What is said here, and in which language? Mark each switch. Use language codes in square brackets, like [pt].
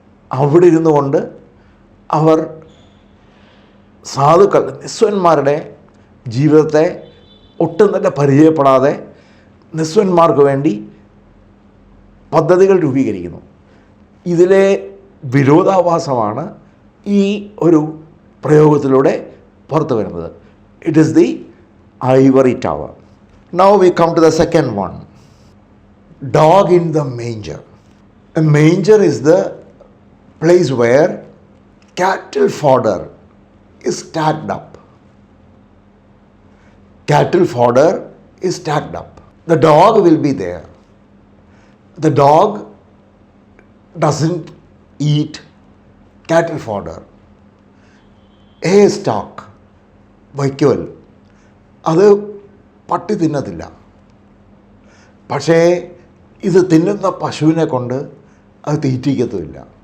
[ml] അവിടെ ഇരുന്നു കൊണ്ട് അവർ സാധുക്കൾ നിസ്വന്മാരുടെ ജീവിതത്തെ ഒട്ടും തന്നെ പരിചയപ്പെടാതെ നിസ്വന്മാർക്ക് വേണ്ടി പദ്ധതികൾ രൂപീകരിക്കുന്നു. ഇതിലെ വിരോധാഭാസമാണ് ഈ ഒരു പ്രയോഗത്തിലൂടെ പുറത്തു വരുന്നത്. [en] It is the ivory tower. Now we come to the second one, dog in the manger. A manger is the place where cattle fodder is stacked up. Cattle fodder is stacked up. The dog will be there. The dog doesn't eat cattle fodder. Hay stock, [ml] വൈക്കോൽ, അത് പട്ടി തിന്നത്തില്ല. പക്ഷേ ഇത് തിന്നുന്ന പശുവിനെ കൊണ്ട് അത് തീറ്റിക്കത്തുമില്ല.